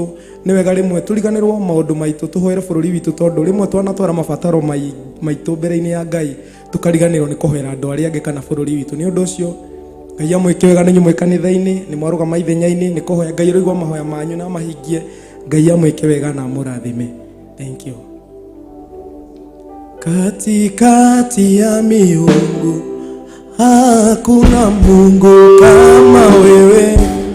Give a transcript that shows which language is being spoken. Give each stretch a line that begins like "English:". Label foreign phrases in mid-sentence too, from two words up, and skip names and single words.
Kikuyu: Nĩ wega rĩmwe tũriganĩrwo maũndũ maitũ, tũhoere bũrũri witũ, tondũ rĩmwe twanatwara mabataro maitũ mbere-inĩ ya Ngai, tũkariganĩrwo nĩ kũhoera andũ arĩa angĩ kana bũrũri witũ. Nĩ ũndũ ũcio Ngai amwĩke wega nĩ inyuĩ mwĩ kanitha-inĩ, nĩ mwarũgama ithenya-inĩ, nĩ kũhoya Ngai roigua mahoya manyu na mahingie. Ngai amwĩke wega na mũrathime.
English: Thank you.
Swahili: Katikati ya miungu hakuna Mungu kama wewe.